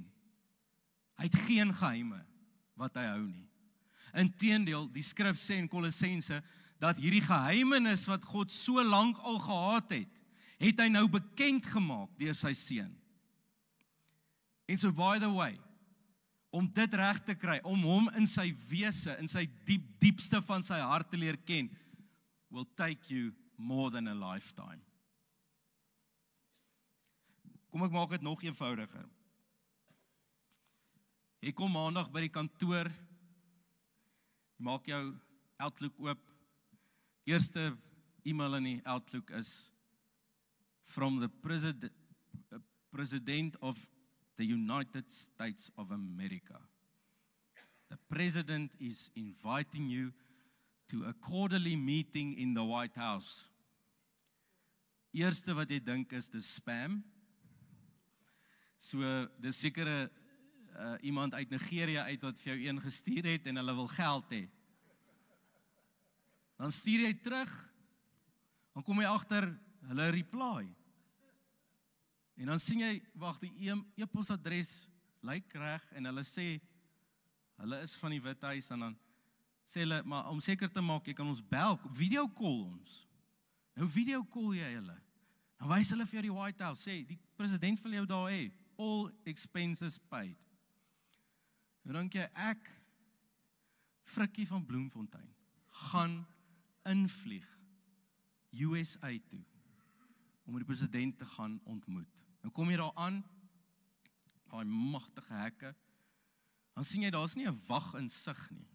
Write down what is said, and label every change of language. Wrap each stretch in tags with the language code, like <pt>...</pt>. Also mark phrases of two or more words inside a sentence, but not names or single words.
<af>Hy het geen geheime wat hy hou nie. Inteendeel, die skrif sê in Kolossense, dat hierdie geheimenis wat God so lank al gehad het hy nou bekend gemaak deur sy seun.</af> <en>En so by the way,</en> <af>om dit reg te kry, om hom in sy wese, in sy diepste van sy hart te leer ken,</af> <en>will take you more than a lifetime.</en> <af>Kom ek maak dit nog eenvoudiger. Jy kom maandag by die kantoor, jy maak jou Outlook oop, eerste e-mail in die Outlook is</af> <en>from the President of the United States of America. The President is inviting you to a quarterly meeting in the White House.</en> <af>Eerste wat jy dink is dis spam. So, dis sekere iemand uit Nigeria uit wat vir jou een gestuur het en hulle wil geld hê. Dan stuur jy terug, dan kom jy agter hulle reply. En dan sien jy, wag, die e-posadres lyk reg en hulle sê, hulle is van die Withuis en dan sê hulle, maar om seker te maak, jy kan ons bel,</af> <en>video call</en> <af>ons. Nou</af> <en>video call</en> <af>jy hulle. Dan wys hulle vir jou die White House, sê, die president wil jou daar hê,</af> <en>all expenses paid.</en> <af>Nou dink jy, ek, Frikkie van Bloemfontein, gaan invlieg USA toe, om die president te gaan ontmoet. Nou kom jy daar aan, daai magtige hekke, dan sien jy, daar is nie 'n wag in sig nie.</af>